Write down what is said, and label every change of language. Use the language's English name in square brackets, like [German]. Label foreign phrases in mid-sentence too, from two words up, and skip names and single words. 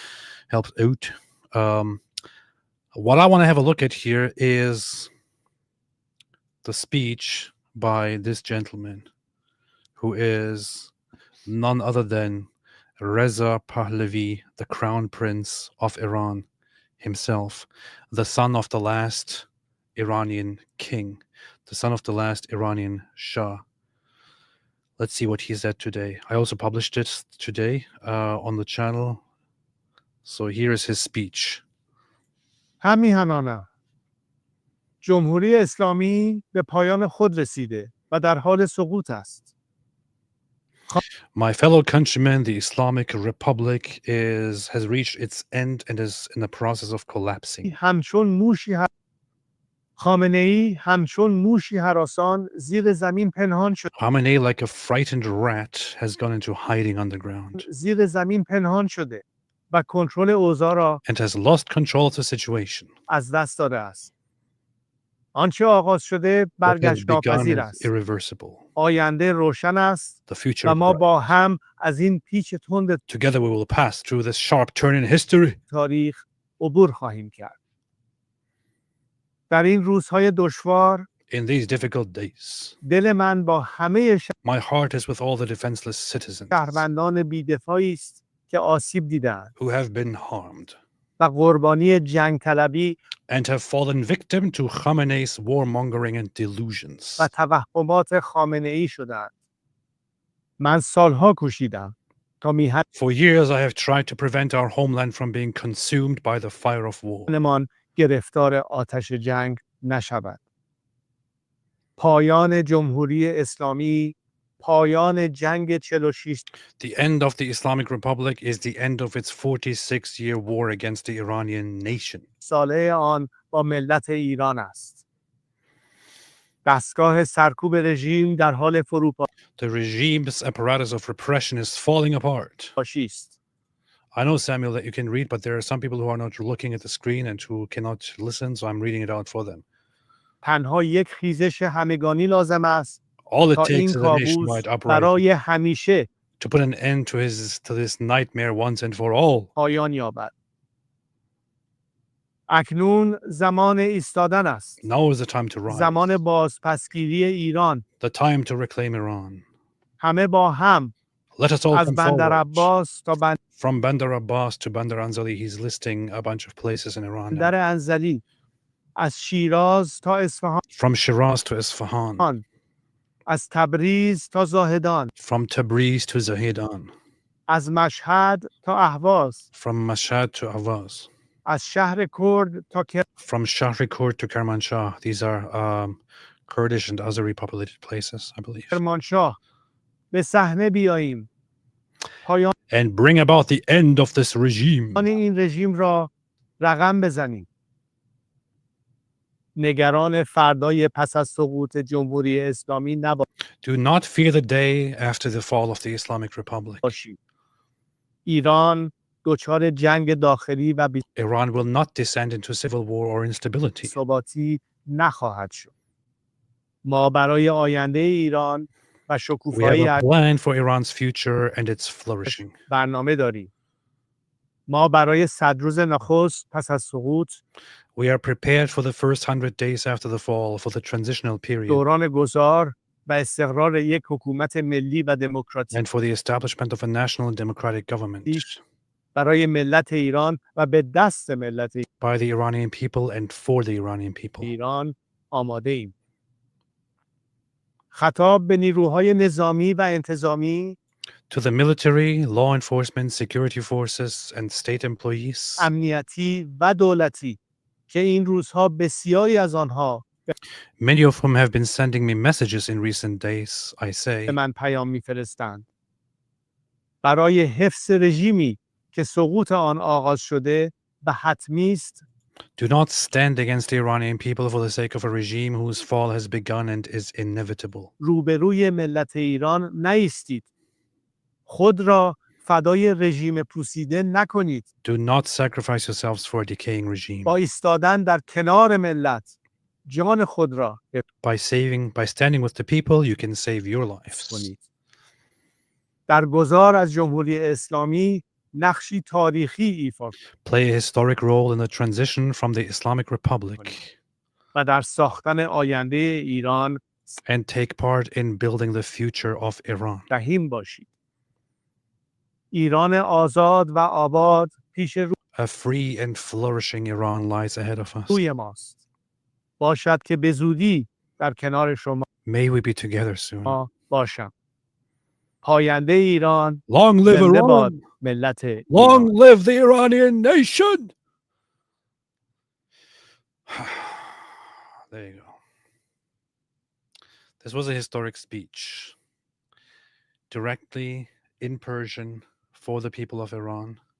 [English] What I want to have a look at here is the speech by this gentleman, who is none other than Reza Pahlavi, the Crown Prince of Iran himself, the son of the last Iranian king, the son of the last Iranian Shah. Let's see what he said today. I also published it today on the channel. So here is his speech. [Persian] همیهنانم جمهوری اسلامی به پایان خود رسیده و در حال سقوط است. [English] My fellow countrymen, the Islamic Republic has reached its end and is in the process of collapsing. [Persian] همچون موشی خامنه‌ای همچون موشی هراسان زیر زمین پنهان شده. [English] Khamenei, like a frightened rat, has gone into hiding underground. [Persian] زیر زمین پنهان شده و کنترل اوضاع را [English] and has lost control of the situation. [Persian] از دست داده است. آنچه آغاز شده برگشت ناپذیر است. آینده روشن است و ما با هم از این پیچ تند [English] Together we will pass through this sharp turn in history. [Persian] تاریخ عبور خواهیم کرد. در این روزهای دشوار [English] In these difficult days, [Persian] دل من با همه [English] my heart is with all the defenseless citizens [Persian] شهروندان بی‌دفاعی است که آسیب دیدند [English] who have been harmed [Persian] و قربانی جنگ طلبی [English] and have fallen victim to Khamenei's warmongering and delusions. [Persian] و توهمات خامنه‌ای شدند. من سالها کوشیدم تا میهن [English] For years I have tried to prevent our homeland from being consumed by the fire of war. [Persian] من گرفتار آتش جنگ نشود. پایان جمهوری اسلامی، پایان جنگ 46. [English] The end of the Islamic Republic is the end of its 46-year war against the Iranian nation. [Persian] ساله آن با ملت ایران است. دستگاه سرکوب رژیم در حال فروپاشی [English] The regime's apparatus of repression is falling apart. [Persian] است. [English] I know, Samuel, that you can read, but there are some people who are not looking at the screen and who cannot listen, so I'm reading it out for them. [Persian] تنها یک خیزش همگانی لازم است [English] All it [Persian] تا این [English] takes is a [Persian] کابوس [English] nationwide uprising [Persian] برای همیشه [English] to put an end to this nightmare once and for all. [Persian] پایان یابد. اکنون زمان ایستادن است. [English] Now is the time to rise. [Persian] زمان بازپسگیری ایران. [English] The time to reclaim Iran. [Persian] همه با هم [English] Let us all [Persian] از [English] come [Persian] بندر [English] forward. [Persian] عباس تا [English] From Bandar Abbas to Bandar Anzali, he's listing a bunch of places in Iran now. [Persian] بندر انزلی، از شیراز تا اصفهان، [English] From Shiraz to Isfahan. [Persian] از تبریز تا زاهدان، [English] From Tabriz to Zahedan. [Persian] از مشهد تا اهواز، [English] From Mashhad to Avaz. [Persian] از شهر کرد تا [English] From Shahrikur to Kermanshah. These are Kurdish and Azeri populated places, I believe. [Persian] کرمانشاه. به صحنه بیاییم. پایان [English] And bring about the end of this regime. [Persian] این رژیم را رقم بزنیم. نگران فردای پس از سقوط جمهوری اسلامی [English] Do not fear the day after the fall of the Islamic Republic. [Persian] نباشید. ایران دچار جنگ داخلی و [English] Iran will not descend into civil war or instability. [Persian] بی‌ثباتی نخواهد شد. ما برای آینده ایران و [English] We have [Persian] شکوفایی [English] a plan for Iran's future and its flourishing. [Persian] برنامه داریم. ما برای 100 روز نخست پس از سقوط [English] We are prepared for the first 100 days after the fall, for the transitional period, [Persian] دوران گذار و استقرار یک حکومت ملی و دموکراتیک [English] and for the establishment of a national and democratic government [Persian] برای ملت ایران و به دست ملت [English] by the Iranian people and for the Iranian people. [Persian] ایران آماده ایم. خطاب به نیروهای نظامی و انتظامی، [English] To the military, law enforcement, security forces, and state employees, [Persian] امنیتی و دولتی که این روزها بسیاری از آنها [English] many of whom have been sending me messages in recent days, I say, [Persian] به من پیام می‌فرستند. برای حفظ رژیمی که سقوط آن آغاز شده و حتمی است، [English] do not stand against the Iranian people for the sake of a regime whose fall has begun and is inevitable. [Persian] روبروی ملت ایران نایستید. خود را فدای رژیم پوسیده نکنید. [English] Do not sacrifice yourselves for a decaying regime. [Persian] با ایستادن در کنار ملت جان خود را [English] By standing with the people, you can save your lives. [Persian] کنید. در گذار از جمهوری اسلامی نقشی تاریخی ایفا [English] Play a historic role in the transition from the Islamic Republic [Persian] و در ساختن آینده ایران [English] and take part in building the future of Iran. [Persian] رحیم باشید. ایران آزاد و آباد پیش [English] A free and flourishing Iran lies ahead of us. [Persian] روی ماست. باشد که به زودی در کنار شما [English] May we be together soon. [Persian] باشم. پاینده ایران [English] Long live [Persian] زنده باد [English] Iran. [Persian] ملت [English] Long live the Iranian nation. There you go. This was a historic speech directly in Persian for the people of Iran.